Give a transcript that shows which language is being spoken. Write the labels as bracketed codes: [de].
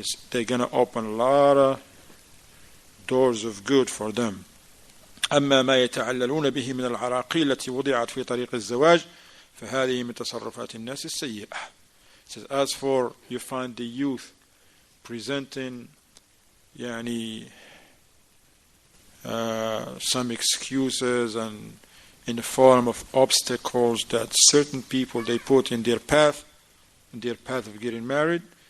[en] They're going to open a lot of doors of good for them. [ar] أما ما يتعللون به من العراقيل التي وضعت في طريق الزواج فهذه من تصرفات الناس السيئة. [en] Says, as for you find the youth presenting some excuses and in the form of obstacles that certain people they put in their path of getting married.